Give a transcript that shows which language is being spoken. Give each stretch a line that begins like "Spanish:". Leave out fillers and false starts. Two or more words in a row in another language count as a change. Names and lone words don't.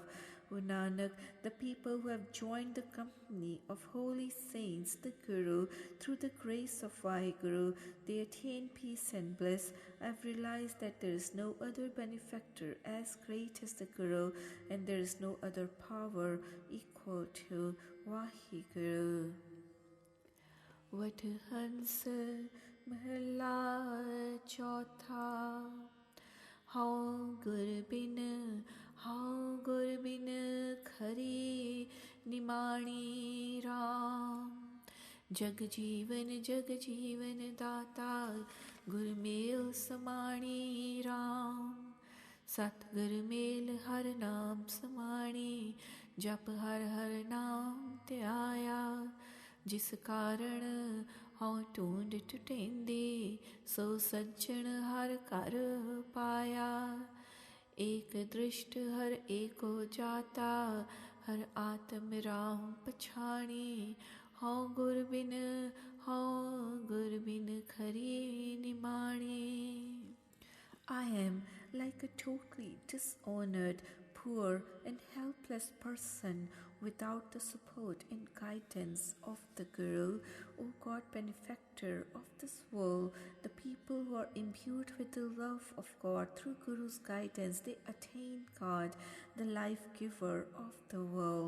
English: O Nanak, the people who have joined the company of holy saints, the Guru, through the grace of Vaheguru, they attain peace and bliss. I have realized that there is no other benefactor as great as the Guru, and there is no other power equal to Vaheguru.
Punjabi: ਵਡ ਹੰਸ ਮਹਲਾ ਚਉਥਾ. ਹਉ ਗੁਰ ਬਿਨੁ ਖਰੀ ਨਿਮਾਣੀ ਰਾਮ. ਜਗ ਜੀਵਨ ਦਾਤਾ ਗੁਰ ਮੇਲ ਸਮਾਣੀ ਰਾਮ। ਸਤਗੁਰ ਮੇਲ ਹਰ ਨਾਮ ਸਮਾਣੀ ਜਪ ਹਰ ਹਰ ਨਾਮ ਧਿਆਇਆ। ਜਿਸ ਕਾਰਣ ਹਉ ਢੂੰਢ ਢੂਢੇਂਦੇ ਸੋ ਸਜਣ ਹਰ ਕਰ ਪਾਇਆ। ਏਕ ਦ੍ਰਿਸਟ ਹਰ ਏਕੋ ਜਾਤਾ ਹਰ ਆਤਮ ਰਾਮ ਪਛਾਣੀ। ਹਉ ਗੁਰ ਬਿਨ ਖਰੀ ਨਿਮਾਣੀ।
English: I am like a totally dishonored, poor and helpless person without the support and guidance of the Guru. O God, benefactor of this world, the people who are imbued with the love of God through Guru's guidance, they attain God, the life giver of the world.